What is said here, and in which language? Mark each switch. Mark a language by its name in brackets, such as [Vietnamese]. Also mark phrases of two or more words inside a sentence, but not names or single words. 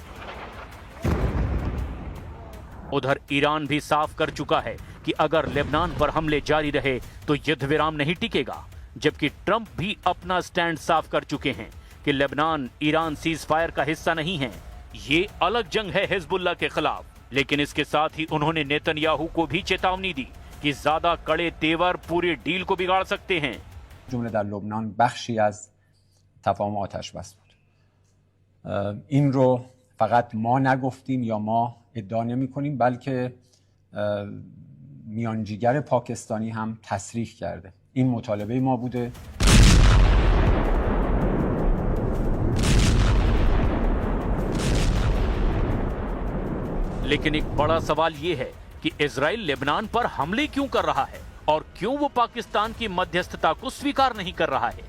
[Hindi] उधर ईरान भी साफ कर चुका है कि अगर लेबनान पर हमले जारी रहे तो युद्ध विराम नहीं टिकेगा, जबकि ट्रंप भी अपना स्टैंड साफ कर चुके हैं कि लेबनान ईरान [English] cease fire [Hindi] का हिस्सा नहीं है। ये अलग जंग है हिजबुल्लाह के खिलाफ। लेकिन इसके साथ ही उन्होंने नेतन्याहू को भी चेतावनी दी कि ज्यादा कड़े तेवर पूरी डील को बिगाड़ सकते हैं। [Persian] جمله در لبنان بخشی از تفاهم آتش بس بود. این رو فقط ما نگفتیم یا ما ادعا نمی کنیم، بلکه میانجیگر پاکستانی هم تصریح کرده. این مطالبه ما بوده. [Hindi] लेकिन एक बड़ा सवाल यह है कि इजराइल लेबनान पर हमले क्यों कर रहा है और क्यों वो पाकिस्तान की मध्यस्थता को स्वीकार नहीं कर रहा है।